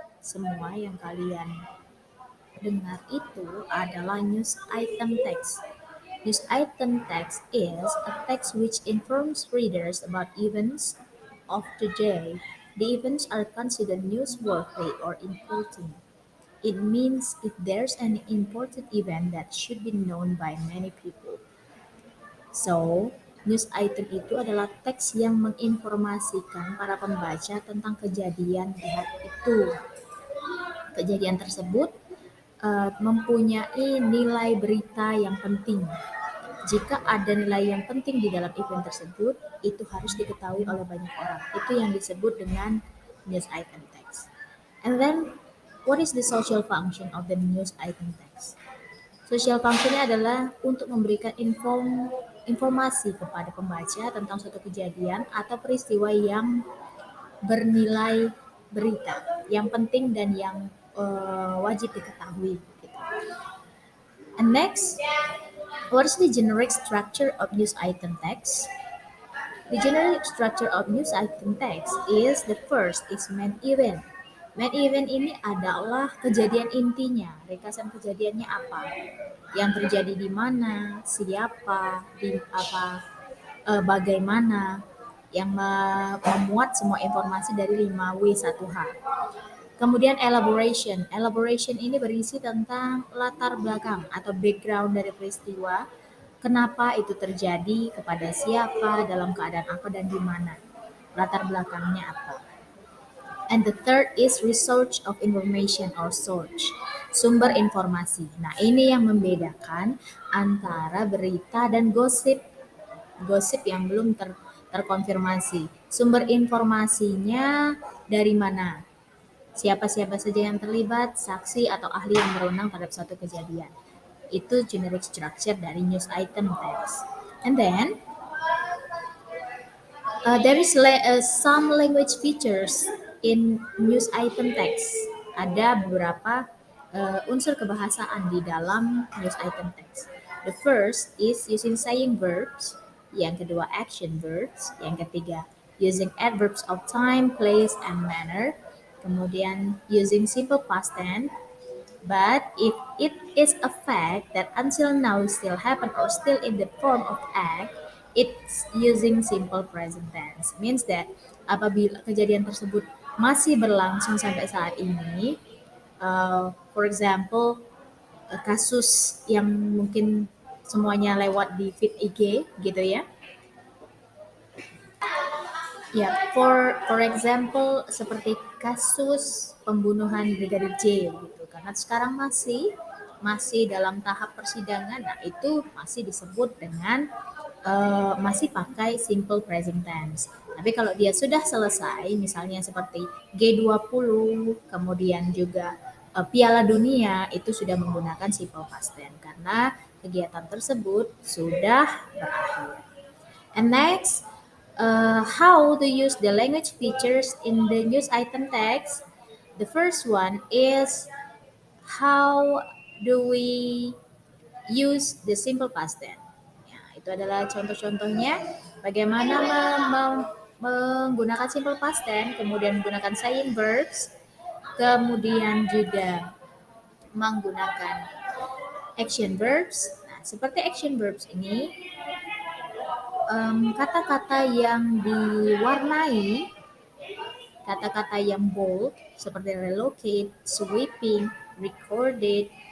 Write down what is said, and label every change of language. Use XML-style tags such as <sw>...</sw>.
<id>Semua yang kalian dengar itu adalah news item text.</id> <en>News item text is a text which informs readers about events of the day. The events are considered newsworthy or important. It means if there's an important event that should be known by many people.</en> <id>So, news item itu adalah teks yang menginformasikan para pembaca tentang kejadian di hari itu. Kejadian tersebut mempunyai nilai berita yang penting. Jika ada nilai yang penting di dalam event tersebut, itu harus diketahui oleh banyak orang. Itu yang disebut dengan news item text.</id> <en>And then, what is the social function of the news item text?</en> <id>Social functionnya adalah untuk memberikan informasi kepada pembaca tentang suatu kejadian atau peristiwa yang bernilai berita, yang penting dan yang wajib diketahui.</id> <en>Gitu. And next, what is the generic structure of news item text? The generic structure of news item text is the first is main event.</en> <id>Main event ini adalah kejadian intinya, ringkasan kejadiannya apa, yang terjadi di mana, siapa, di apa, bagaimana, yang memuat semua informasi dari 5W1H. Kemudian elaboration. Elaboration ini berisi tentang latar belakang atau background dari peristiwa, kenapa itu terjadi, kepada siapa, dalam keadaan apa dan di mana. Latar belakangnya apa.</id> <en>And the third is research of information or source.</en> <id>Sumber informasi. Nah, ini yang membedakan antara berita dan gosip. Gosip yang belum terkonfirmasi. Sumber informasinya dari mana? Siapa-siapa saja yang terlibat, saksi atau ahli yang berwenang terhadap suatu kejadian. Itu generic structure dari news item text.</id> <en>And then there is some language features in news item text.</en> <id>Ada beberapa unsur kebahasaan di dalam news item text.</id> <en>The first is using saying verbs,</en> <id>yang kedua</id> <en>action verbs,</en> <id>yang ketiga</id> <en>using adverbs of time, place, and manner,</en> <id>kemudian</id> <en>using simple past tense. But if it is a fact that until now still happen or still in the form of act, it's using simple present tense. Means that</en> <id>apabila kejadian tersebut masih berlangsung sampai saat ini,</id> <en>for example,</en> <id>kasus yang mungkin semuanya lewat di feed IG gitu ya. Ya,</id> <en>for example</en> <id>seperti kasus pembunuhan Brigadir J gitu. Karena sekarang masih dalam tahap persidangan. Nah, itu masih disebut dengan masih pakai simple present tense. Tapi kalau dia sudah selesai, misalnya seperti G20, kemudian juga Piala Dunia, itu sudah menggunakan simple past tense karena kegiatan tersebut sudah berakhir.</id> <en>And next, how to use the language features in the news item text. The first one is how do we use the simple past tense.</en> <id>Ya, itu adalah contoh-contohnya bagaimana menggunakan simple past tense, kemudian menggunakan saying verbs, kemudian juga menggunakan action verbs. Nah, seperti action verbs ini, kata-kata yang diwarnai, kata-kata yang bold seperti</id> <en>relocate, sweeping, recorded,</en>